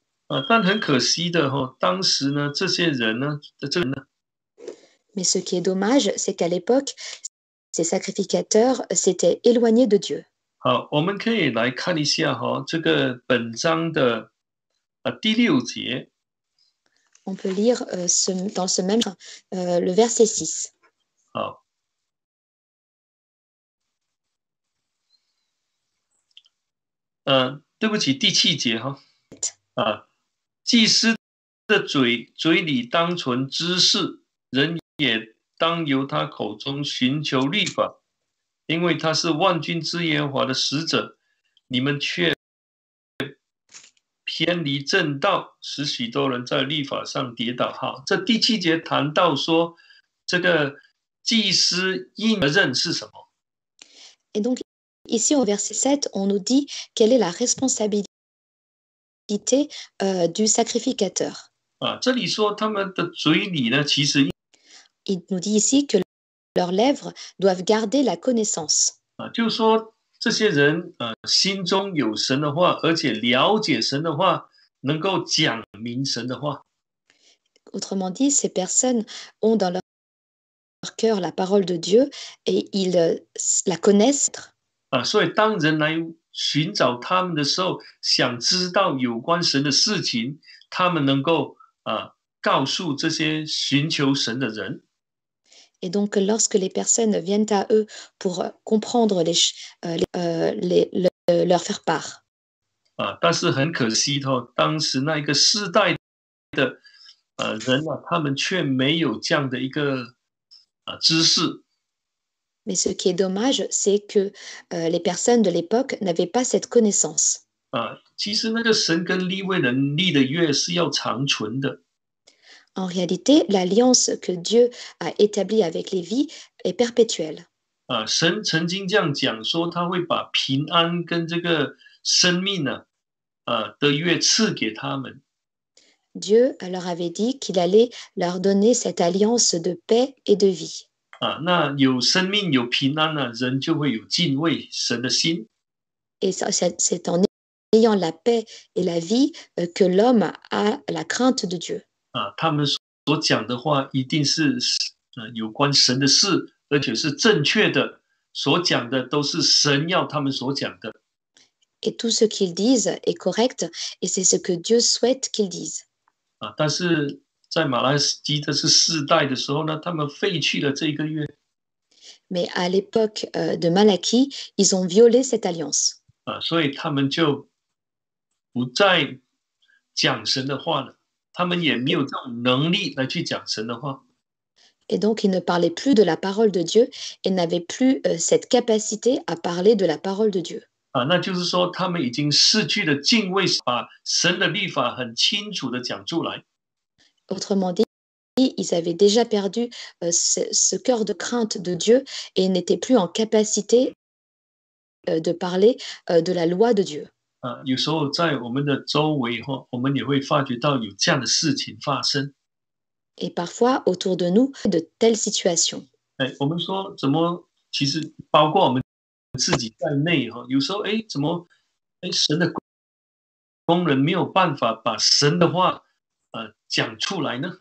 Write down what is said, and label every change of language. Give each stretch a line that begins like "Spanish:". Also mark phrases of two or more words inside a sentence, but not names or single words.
Chinese: 但很可惜的当时呢，这些人呢，
French: Mais ce qui est dommage, c'est qu'à l'époque, ces sacrificateurs s'étaient éloignés de Dieu.
Chinese: 好，我们可以来看一下这个本章的第6节。
French: On peut lire dans ce même le verset 6.
Chinese: 好，对不起，第7节祭司的嘴里当存知识，人也当由他口中寻求律法，因为他是万军之耶和华的使者，你们却偏离正道，使许多人在律法上跌倒。好，这第7节谈到说，这个祭司应的任是什么？
French: Et donc, ici au verset 7, on nous dit quelle est la responsabilité du sacrificateur.
Chinese: 这里说他们的嘴里呢，其实
French: Il nous dit ici que leurs lèvres doivent garder la connaissance.
Chinese: 就是说这些人心中有神的话，而且了解神的话，能够讲明神的话。
French: Autrement dit, ces personnes ont dans leur cœur la parole de Dieu et ils la connaissent.
Chinese: 所以当人来寻找他们的时候，想知道有关神的事情，他们能够告诉这些寻求神的人。
French: Et donc, lorsque les personnes viennent à eux pour comprendre leur faire part.
Chinese: 但是很可惜当时那一个世代的人他们却没有这样的一个知识。
French: Mais ce qui est dommage, c'est que les personnes de l'époque n'avaient pas cette connaissance.
Chinese: 其实那个神跟利未人立的约是要长存的。
French: En réalité, l'alliance que Dieu a établie avec Lévi est perpétuelle.
Chinese: 神曾经这样讲说，他会把平安跟这个生命的约赐给他们。
French: Dieu leur avait dit qu'il allait leur donner cette alliance de paix et de vie.
Chinese: 那有生命有平安人就会有敬畏神的心。
French: Et c'est en ayant la paix et la vie que l'homme a la crainte de Dieu.
Chinese: 他们所讲的话一定是有关神的事，而且是正确的，所讲的都是神要他们所讲的。
French: Et tout ce qu'ils disent est correct, et c'est ce que Dieu souhaite qu'ils disent.
Chinese: 但是在马拉基的是世代的时候呢，他们废去了这个约。
French: Mais à l'époque de Malachie, ils ont violé cette alliance.
Chinese: 所以他们就不再讲神的话了，他们也没有这种能力来去讲神的话。
French: Et donc, ils ne parlaient plus de la parole de Dieu et n'avaient plus cette capacité à parler de la parole de Dieu.
Chinese: 那就是说，他们已经失去了敬畏，把神的律法很清楚的讲出来。
French: Autrement dit, ils avaient déjà perdu ce cœur de crainte de Dieu et n'étaient plus en capacité de parler de la loi de Dieu.
Chinese: 有时候在我们的周围我们也会发觉到有这样的事情发生。
French: Et parfois, autour de nous, de telles situations.
Chinese: 我们说怎么其实包括我们自己在内哈，有时候怎么神的工人没有办法把神的话讲出来呢？